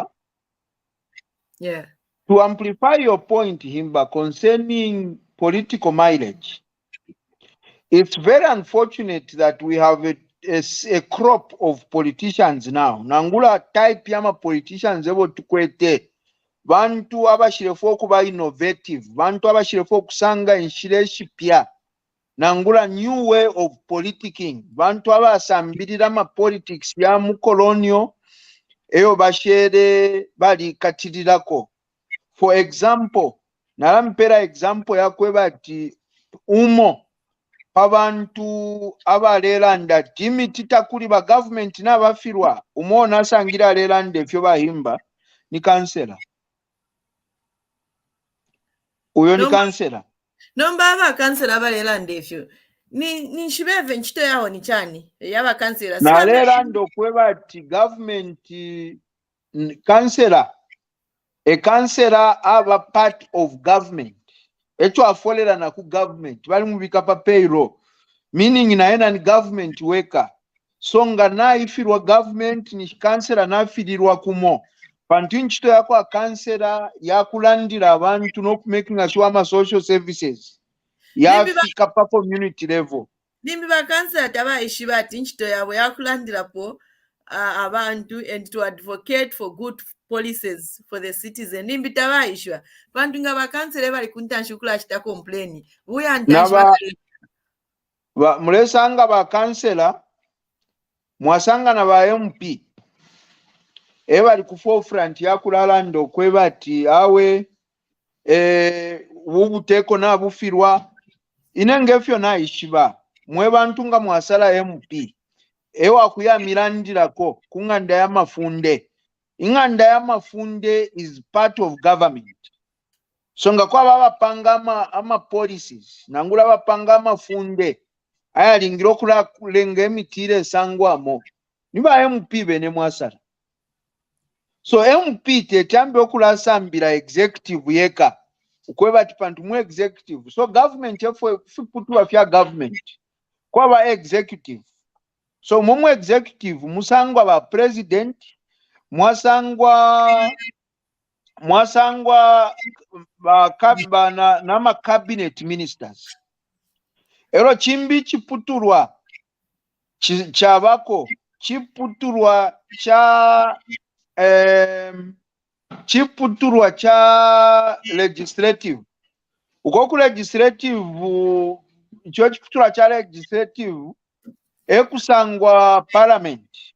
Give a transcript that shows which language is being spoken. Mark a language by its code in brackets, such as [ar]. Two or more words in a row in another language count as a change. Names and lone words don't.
[en] Yeah. to amplify your point, Himba, concerning political mileage, it's very unfortunate that we have a crop of politicians now. [bem] Nangula type yama politicians ebo tukwete. Bantu abashirefo kuba innovative. Bantu abashirefo kusanga inshireshi pia. [en] Nangula new way of politicking. [bem] Bantu abasambirira ma politics ya mu colonial eyo bashere bali katirirako. [en] For example, [bem] nalampera example ya kwebati umo abantu abalelanda dimiti takuli ba government n'abafirwa umona asangira alelanda efyo bahimba ni kansela uyo ni kansela nomba abakansela abalelanda efyo ni nshibeve nchito yawo ni chani yabakansela nalelanda okweba ti government kansela kansela aba [en] part of government [bem] ekyo afolera na ku government bali mubika pa payroll meaning naena ni [en] government worker [bem] so nga naifirwa government ni kansela nafirirwa kumo pantu nchito yako a kansela yakulandira abantu n'okumakinga sure ama [en] social services [bem] yafika pa [en] community level [bem] nimbi bakansela tabayishi bati nchito yabwe yakulandirapo abantu [en] and to advocate for good policies for the citizen [bem] nimbi tabayishwa bantu nga bakansela bali kuntanshukula achita complain buya ntanshukula mulesanga ba kansela mwasanga na ba MP bali ku forefront yakulalanda okweba ati awe bubuteko nabufirwa inengefyo naishiba mwe bantu nga mwasala MP wakuyamirandirako kunganda ya mafunde inganda ya mafunde [en] is part of government [bem] so nga kwa bapanga ama policies nangula bapanga amafunde ayalingira okulenga emitire esangwamo niba MP bene mwasala so MP tetambe okulasambira executive yeka ukweba tipantu mu executive so government efwe fiputwa fya government kwa executive so mumu executive musangwa ba president mwasangwa ba na [en] cabinet ministers [bem] ero chimbi chiputurwa chabako chiputurwa cha legislative uko ku legislative icho chiputurwa cha legislative ekusangwa parliament